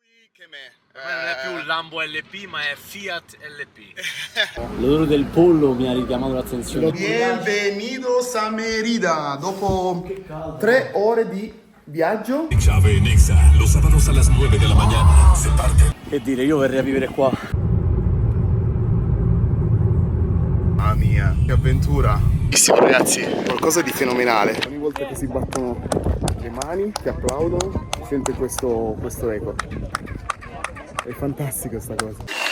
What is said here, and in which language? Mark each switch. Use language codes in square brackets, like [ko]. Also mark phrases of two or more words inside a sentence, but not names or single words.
[it] che me. Ormai non è più Lambo LP, ma è Fiat LP. L'odore del pollo mi ha richiamato l'attenzione. [es] Bienvenidos a Mérida. [it] Dopo 3 ore di viaggio. [es] Chave en Exa, los sábados a las 9 de la mañana. [it] Se parte. Che dire, io verrei a vivere qua. Mamma mia, che avventura. Bellissimo ragazzi, qualcosa di fenomenale. Ogni volta che si battono le mani, che applaudono, si sente questo eco. È fantastica sta cosa.